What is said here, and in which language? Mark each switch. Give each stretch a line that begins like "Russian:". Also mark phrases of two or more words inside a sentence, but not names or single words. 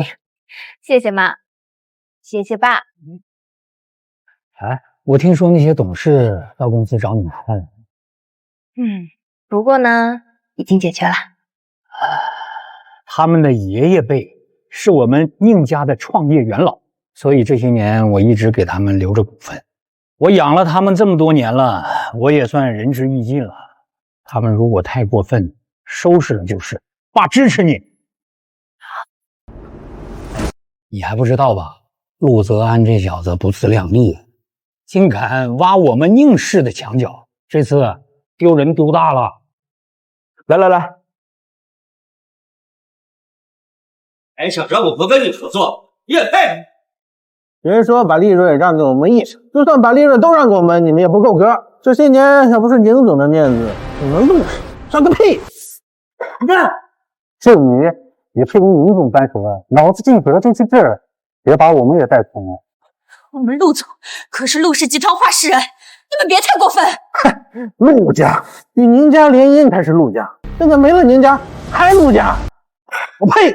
Chinese: 謝謝媽，謝謝爸。哎，我聽說那些董事到公司找你麻煩了。不過呢，已經解決了。他們的爺爺輩是我們寧家的創業元老，所以這些年我一直給他們留着股份。我養了他們這麼多年了，我也算仁至義盡了。他們如果太過分，收拾了就是。爸支持你。你還不知道吧？陸澤安這小子不自量力，竟敢挖我們寧氏的牆角，這次丟人丟大了。來，還想讓我不跟你合作，也配？人說把利潤讓給我們1成，就算把利潤都讓給我們，你們也不夠格。這些年要不是寧總的面子，你們陸氏算個屁！幹！就你也配跟寧總掰手腕？腦子進得进去這兒，別把我們也帶偏了。我們陸總可是陸氏集團話事人，你們別太過分。哼，陸家與寧家聯姻才是陸家，現在沒了寧家還陸家，我呸！